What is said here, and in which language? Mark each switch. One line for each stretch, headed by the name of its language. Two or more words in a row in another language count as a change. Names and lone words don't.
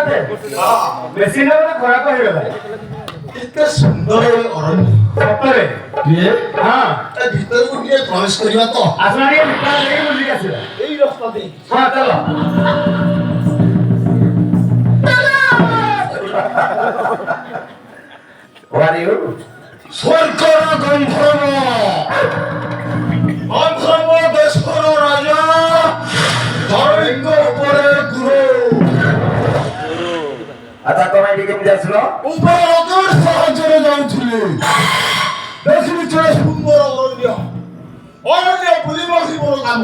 Odia: ବେଶୀ ନା ଗୋଟେ ଖରାପ ହେଇଗଲା ଏତେ ସୁନ୍ଦର ଅରଣ୍ୟ ସତରେ କିଏ ହଁ ତା ଭିତରକୁ ଟିକେ ପ୍ରବେଶ କରିବା ତ ଆସୁନା ଟିକେ ଭିତରେ ଯାଇକି ବୁଲିକି ଆସିବା ଏଇ ରାସ୍ତା ଦେଇ ହଁ ଚାଲ
English: What are you?
Odia: ସ୍ୱର୍ଗର ଗନ୍ଧର୍ବ ଗନ୍ଧର୍ବ ଦେଶର ରାଜା ଧରଣୀଙ୍କ ଉପରେ ଗୁରୁ ଆଚ୍ଛା ତମେ ଏଠି କେମିତି ଆସିଲ ଉପର ରକେଟ ସାହାଯ୍ୟରେ ଯାଉଥିଲି ଦେଖିଲି ଯେ ସୁନ୍ଦର ଅରଣ୍ୟ ବୁଲିବା ହିଁ ମୋର କାମ